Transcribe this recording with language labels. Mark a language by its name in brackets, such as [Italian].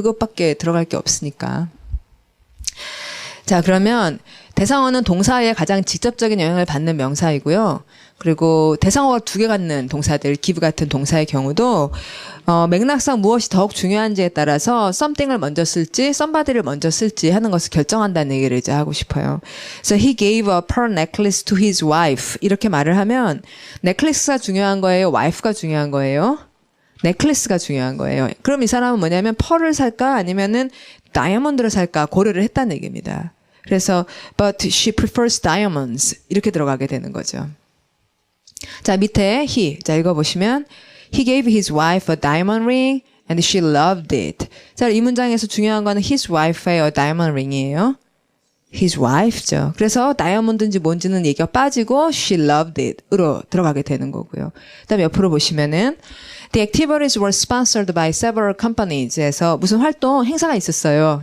[Korean] 그것밖에 들어갈 게 없으니까. 자, 그러면 대상어는 동사에 가장 직접적인 영향을 받는 명사이고요. 그리고 대상어가 두 개 갖는 동사들, give 같은 동사의 경우도 맥락상 무엇이 더욱 중요한지에 따라서 something을 먼저 쓸지 somebody를 먼저 쓸지 하는 것을 결정한다는 얘기를 이제 하고 싶어요. 그래서 [English] he gave a pearl necklace to his wife [Korean] 이렇게 말을 하면 넥클래스가 중요한 거예요? wife가 중요한 거예요? 넥클래스가 중요한 거예요. 그럼 이 사람은 뭐냐면 펄을 살까 아니면은 다이아몬드를 살까 고려를 했다는 얘기입니다. 그래서 [English] but she prefers diamonds [Korean] 이렇게 들어가게 되는 거죠. 자, 밑에 he. 자, 읽어보시면 [English] he gave his wife a diamond ring and she loved it. [Korean] 자, 이 문장에서 중요한 거는 his wife의 a diamond ring이에요. his wife죠. 그래서 다이아몬드인지 뭔지는 얘기가 빠지고 she loved it으로 들어가게 되는 거고요. 그다음에 옆으로 보시면은 [English] The activities were sponsored by several companies [Korean] 에서 무슨 활동 행사가 있었어요.